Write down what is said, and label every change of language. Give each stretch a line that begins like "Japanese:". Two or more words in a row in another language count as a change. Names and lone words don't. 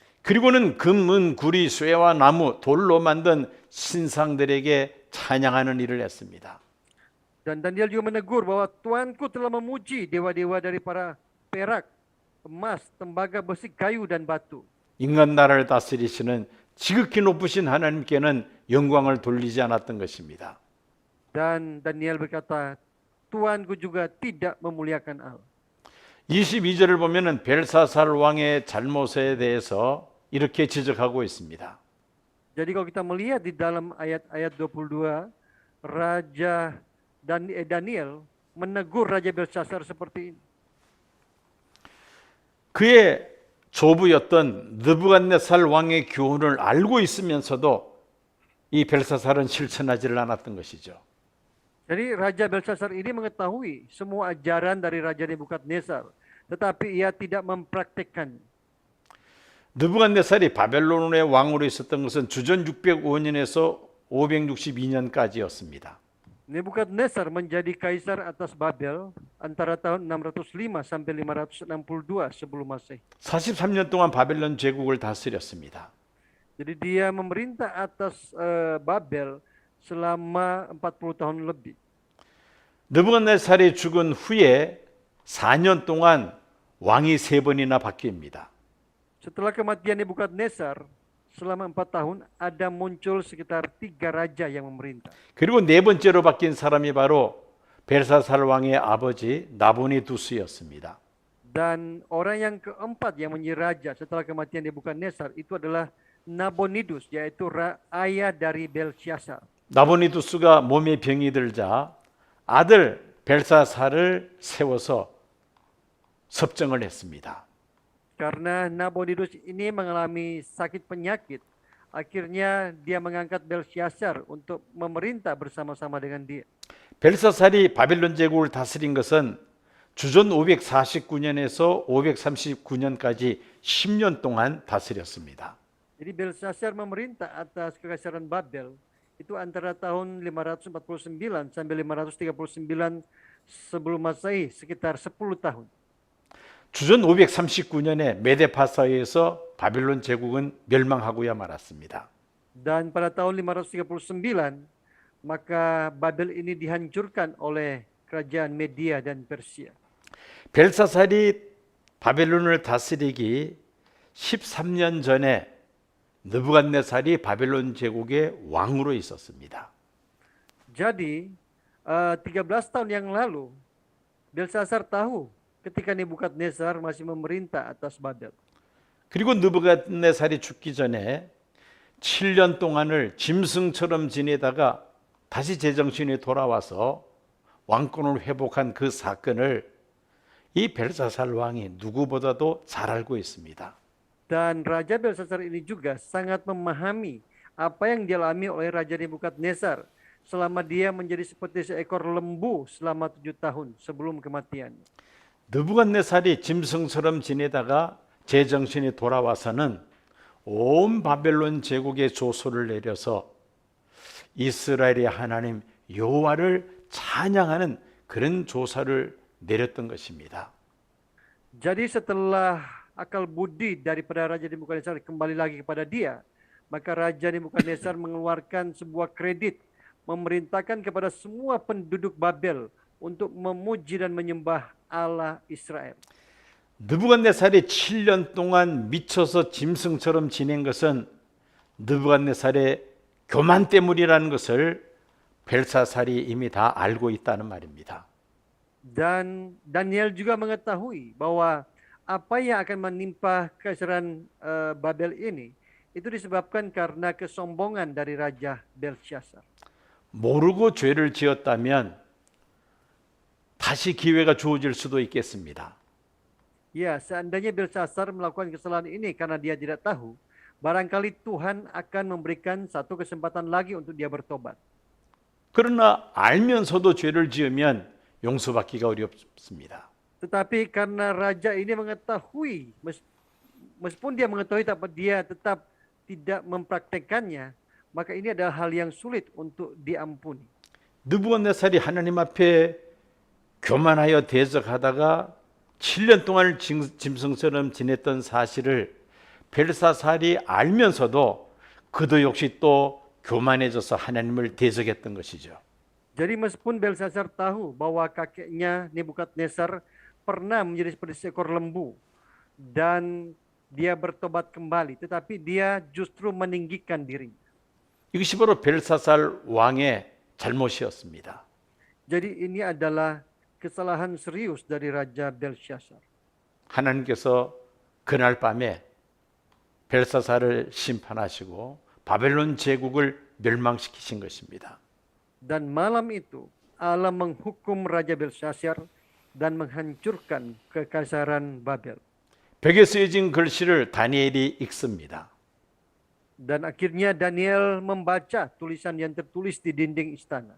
Korean: 그리고는 금, 은, 구리, 쇠와 나무, 돌로 만든 신상들에게 찬양하는 일을 했습니다.
Indonesian: Dan Daniel juga menegur bahwa Tuanku telah memuji dewa-dewa dari para perak, emas, tembaga, besi, kayu, dan batu.
Korean: 인간 나라를 다스리시는 지극히 높으신 하나님께는 영광을 돌리지 않았던 것입니다.
Indonesian: Dan Daniel berkata, Tuanku juga tidak memuliakan Allah.
Korean: 22절을 보면은 벨사살 왕의 잘못에 대해서 이렇게 지적하고 있습니다.
Indonesian: Jadi kalau kita melihat di dalam ayat-ayat 22, Raja Daniel menegur Raja Belshazzar seperti ini.
Korean: 그의 조부였던 느부갓네살 왕의 교훈을 알고 있으면서도 이 벨사살은 실천하지를 않았던 것이죠.
Indonesian: Jadi Raja Belshazzar ini mengetahui semua ajaran dari Raja Nebukadnezar, tetapi ia tidak mempraktikkannya.
Korean: 느부갓네살이 바벨론의 왕으로 있었던 것은 주전 605년에서 562년까지였습니다.
Indonesian: Nebukadnezar menjadi kaisar atas Babel antara tahun 605 sampai 562 sebelum Masehi.
Korean: 43년 동안 바벨론 제국을 다스렸습니다.
Indonesian: Jadi dia memerintah atas Babel selama 40 tahun lebih.
Korean: 느부갓네살이 죽은 후에 4년 동안 왕이 3번이나 바뀝니다.
Indonesian: Setelah kematian Nebukadnezar, selama 4 tahun ada muncul sekitar 3 raja yang memerintah.
Korean: 그리고 4번째로 바뀐 사람이 바로 벨사살 왕의 아버지 나보니두스였습니다.
Indonesian: Dan orang yang keempat yang menjadi raja setelah kematian Nebukadnezar itu adalah Nabonidus, yaitu ayah dari Belshazzar.
Korean: 나보니두스가 몸에 병이 들자 아들 벨사살을 세워서 섭정을 했습니다.
Indonesian: Karena Nabonidus ini mengalami sakit penyakit, akhirnya dia mengangkat Belshazzar untuk memerintah bersama-sama dengan dia.
Korean: 벨사살이 바벨론 제국을 다스린 것은 주전 549년에서 539년까지 10년 동안 다스렸습니다.
Indonesian: Jadi Belshazzar memerintah atas kekaisaran Babel itu antara tahun 549 sampai 539 sebelum Masehi, sekitar 10 tahun.
Korean: 주전 539년에 메데파사에서 바벨론 제국은 멸망하고야 말았습니다.
Indonesian: Dan pada tahun 539 maka Babel ini dihancurkan oleh kerajaan Media dan Persia.
Korean: 벨사살이 바벨론을 다스리기 13년 전에 느부갓네살이 바벨론 제국의 왕으로 있었습니다.
Indonesian: Jadi 13 tahun yang lalu Belshazzar tahu ketika Nebukadnezar masih memerintah atas Babel.
Korean: 그리고 느부갓네살이 죽기 전에 7년 동안을 짐승처럼 지내다가 다시 제정신이 돌아와서 왕권을 회복한 그 사건을 이 벨사살 왕이 누구보다도 잘 알고 있습니다.
Indonesian: Dan Raja Belshazzar ini juga sangat memahami apa yang dialami oleh Raja Nebukadnezar selama dia menjadi seperti seekor lembu selama 7 tahun sebelum kematiannya.
Korean: 느부갓네살이 짐승처럼 지내다가 제정신이 돌아와서는 온 바벨론 제국의 조소를 내려서 이스라엘의 하나님 여호와를 찬양하는 그런 조사를 내렸던 것입니다.
Indonesian: Jadi setelah akal budi daripada Raja Nebukadnezar kembali lagi kepada dia, maka Raja Nebukadnezar mengeluarkan sebuah kredit, memerintahkan kepada semua penduduk Babel untuk memuji dan menyembah Allah Israel.
Korean: 느부갓네살이 7년 동안 미쳐서 짐승처럼 지낸 것은 느부갓네살의 교만 때문이라는 것을 벨사살이 이미 다 알고 있다는 말입니다.
Indonesian: Dan Daniel juga mengetahui bahwa apa yang akan menimpa kekaisaran Babel ini itu disebabkan karena kesombongan dari Raja Belshazzar.
Korean: 모르고 죄를 지었다면 다시 기회가 주어질 수도 있겠습니다.
Indonesian: Ya, seandainya Belshazzar melakukan kesalahan ini karena dia tidak tahu, barangkali Tuhan akan memberikan satu kesempatan lagi untuk dia bertobat.
Korean: 그러나 알면서도 죄를 지으면 용서받기가 어렵습니다.
Indonesian: Tetapi karena raja ini mengetahui, meskipun dia mengetahui tapi dia tetap tidak mempraktekannya, maka ini adalah hal yang sulit untuk diampuni.
Korean: 느부갓네살이 하나님 앞에 교만하여 대적하다가 7년 동안 짐승처럼 지냈던 사실을 벨사살이 알면서도 그도 역시 또 교만해져서 하나님을 대적했던 것이죠.
Indonesian: Jadi meskipun Belshazzar tahu bahwa kakeknya Nebukadnezar pernah menjadi seperti seekor lembu dan dia bertobat kembali, tetapi dia justru meninggikan dirinya.
Korean: 이것이 바로 벨사살 왕의 잘못이었습니다.
Indonesian: Jadi ini adalah kesalahan serius dari Raja Belshazzar.
Korean: 하나님께서 그날 밤에 벨사살을 심판하시고 바벨론 제국을 멸망시키신 것입니다.
Indonesian: Dan malam itu Allah menghukum Raja Belshazzar dan menghancurkan kekaisaran Babel.
Korean: 벽에 쓰여진 글씨를 다니엘이 읽습니다.
Indonesian: Dan akhirnya Daniel membaca tulisan yang tertulis di dinding istana.